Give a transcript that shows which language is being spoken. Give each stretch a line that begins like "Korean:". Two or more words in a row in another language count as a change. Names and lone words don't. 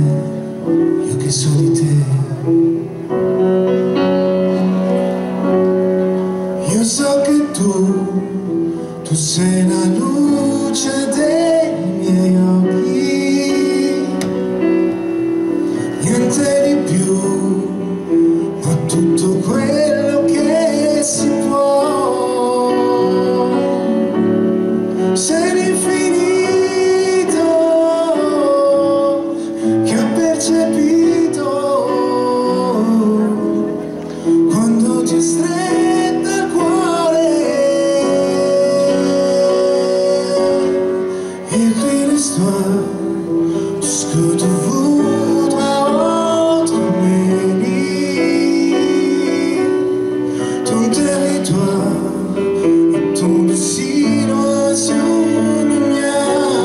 Italian: Io che so di te, io so che tu sei la luce dei miei occhi, niente di più, ma tutto quello che si può. Sei l'infinito che ho percepito quando ti stretta il cuore.
French: Et puis l'histoire, tout ce que tu voudras entre mes lits, ton territoire et ton silence le mien.